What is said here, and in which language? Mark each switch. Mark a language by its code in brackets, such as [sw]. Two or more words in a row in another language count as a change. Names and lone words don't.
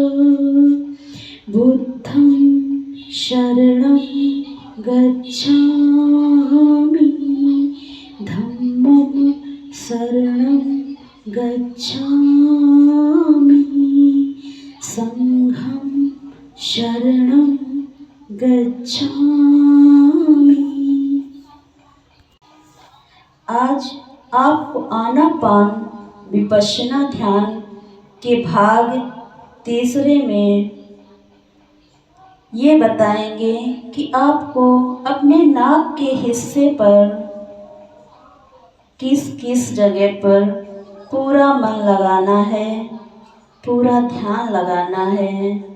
[pi] बुद्धं शरणं गच्छामि। धम्मं शरणं गच्छामि। संघं शरणं गच्छामि। [hi] आज आपको आनापान विपश्यना ध्यान के भाग तीसरे में ये बताएंगे कि आपको अपने नाक के हिस्से पर किस किस जगह पर पूरा मन लगाना है, पूरा ध्यान लगाना है।